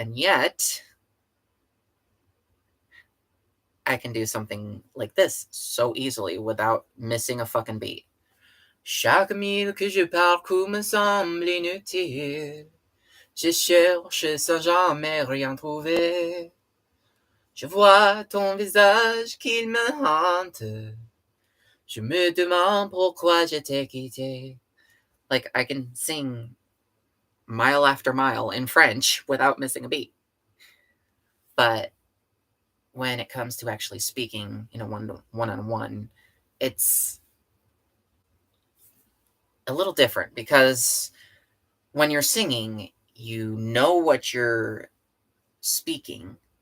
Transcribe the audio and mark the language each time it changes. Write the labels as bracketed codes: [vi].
[en] And yet, I can do something like this so easily without missing a fucking beat. [fr] Chaque mille que je parcours me semble inutile. Je cherche sans jamais rien trouver. Je vois ton visage qu'il me hante. Je me demande pourquoi je t'ai quitté. [en] Like, I can sing mile after mile in French without missing a beat. But when it comes to actually speaking in a one-on-one, it's a little different because when you're singing, you know what you're speaking.